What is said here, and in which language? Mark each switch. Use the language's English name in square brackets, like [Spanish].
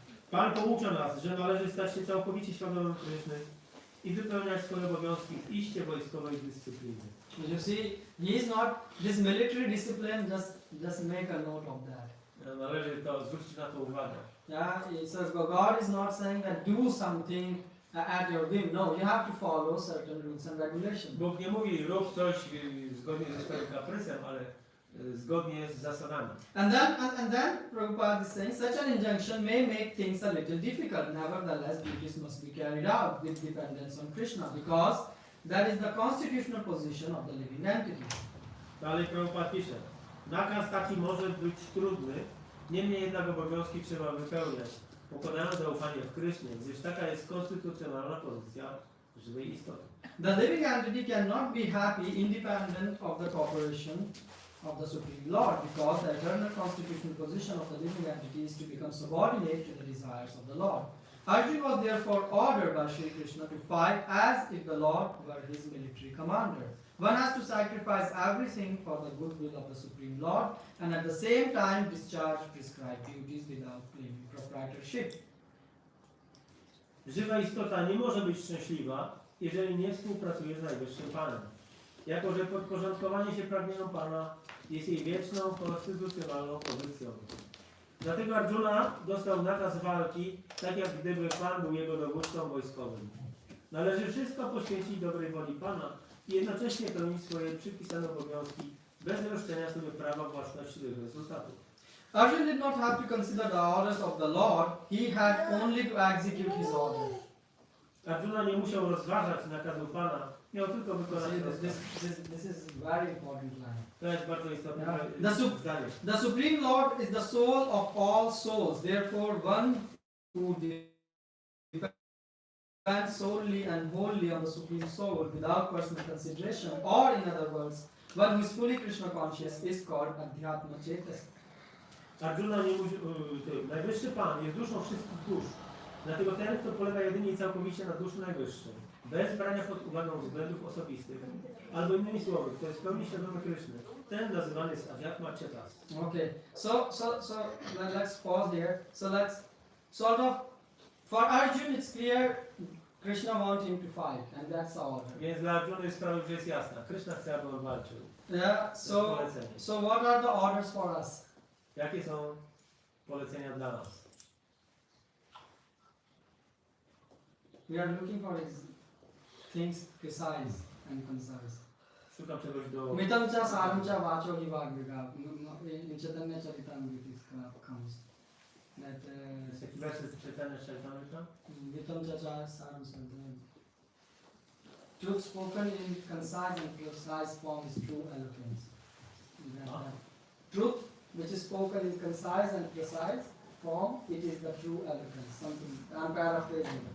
[Polish] Pan poucza nas, że należy stać się całkowicie świadomym Kryszny i wypełniać swoje obowiązki w iście wojskowej dyscypliny. [English] You see, he is not, this military discipline, just make a note of that. [Polish] Należy to zwrócić na to uwagę. [English] Yeah, so God is not saying that do something at your whim. No, you have to follow certain rules and regulations. [Polish] Bóg nie mówi rób coś zgodnie ze swoim kaprysem, ale zgodnie z zasadami. [English] And then Prabhupada is saying such an injunction may make things a little difficult. Nevertheless, duties must be carried out with dependence on Krishna because that is the constitutional position of the living entity. [Polish] Dalej Prabhupada pisze, nakaz taki może być trudny, niemniej jednak obowiązki trzeba wypełniać, pokładając zaufanie w Krysznie, gdyż taka jest konstytucjonalna pozycja żywej istoty. [English] The living entity cannot be happy independent of the cooperation of the Supreme Lord because the eternal constitutional position of the living entity is to become subordinate to the desires of the Lord. Arjuna was therefore ordered by Sri Krishna to fight as if the Lord were his military commander. One has to sacrifice everything for the goodwill of the Supreme Lord and at the same time discharge prescribed duties without claiming proprietorship. [Polish] Żywa istota nie może być szczęśliwa, jeżeli nie współpracuje z Najwyższym Panem. Jako że podporządkowanie się pragnieniom Pana jest jej wieczną, konstytucjonalną pozycją. Dlatego Arjuna dostał nakaz walki, tak jak gdyby Pan był jego dowódcą wojskowym. Należy wszystko poświęcić dobrej woli Pana i jednocześnie pełnić swoje przypisane obowiązki bez roszczenia sobie prawa własności do ich rezultatów. [English] Arjuna did not have to consider the orders of the Lord, he had only to execute his orders. [Polish] Arjuna nie musiał rozważać nakazu Pana, miał tylko wykonać rozkaz. [English] This is very important line. [Polish] To jest bardzo istotne zdanie. [English] The Supreme Lord is the soul of all souls. Therefore, one who depends solely and wholly on the Supreme Soul without personal consideration, or in other words, one who is fully Krishna conscious is called Adhyatma Chetas. [Polish] Arjuna nie musi, Najwyższy Pan jest duszą wszystkich dusz. Dlatego ten, kto polega jedynie i całkowicie na duszy Najwyższej, bez brania pod uwagę względów osobistych, albo innymi słowy, kto jest w pełni świadomy Kryszny, ten nazywany jest Adhyatma Chetas. [English] Okay, so let's pause here. So let's sort of, for Arjuna it's clear Krishna wants him to fight, and that's the order. [Polish] Więc dla Arjuny sprawa już jest jasna. Kryszna chce, aby on walczył. [English] Yeah, so what are the orders for us? [Polish] Jakie są polecenia dla nas? [English] We are looking for things precise and concise. [Polish] Szukam czegoś do... [Sanskrit] Mitam cha saram cha vacho hi vagviga. Chaitanya Charitamrita [English] comes. that [Polish] Jest taki werset czytany z Czajtamrita? [Sanskrit] Vitam Chacha Saram Santam. [English] Truth spoken in concise and precise form is true eloquence. Truth which is spoken in concise and precise form, it is the true eloquence. Something I'm paraphrasing.